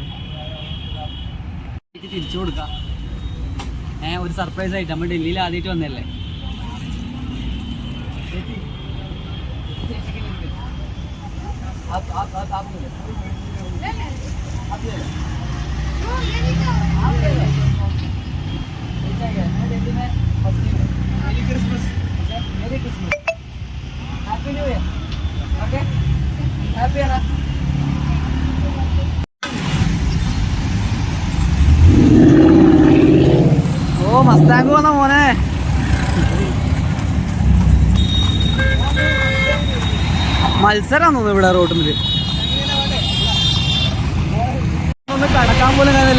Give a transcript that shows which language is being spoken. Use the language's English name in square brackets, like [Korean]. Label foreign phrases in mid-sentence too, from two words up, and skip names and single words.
[Malayalam] തിരിച്ചു കൊടുക്കാം. ഒരു സർപ്രൈസ് ആയിട്ട് നമ്മൾ ഡൽഹിയിൽ ആദ്യമായിട്ട് വന്നല്ലേ. [English] Merry Christmas, Merry Christmas, Happy New Year. [Hindi] ओके, हैप्पी है ना? [Malayalam] ഓ മസ്താങ്ക് വന്ന മോനെ. മത്സരം തോന്നുന്നു ഇവിടെ റോഡിൽ. ഒന്ന് കടക്കാൻ പോലും കഴിയുന്നില്ല.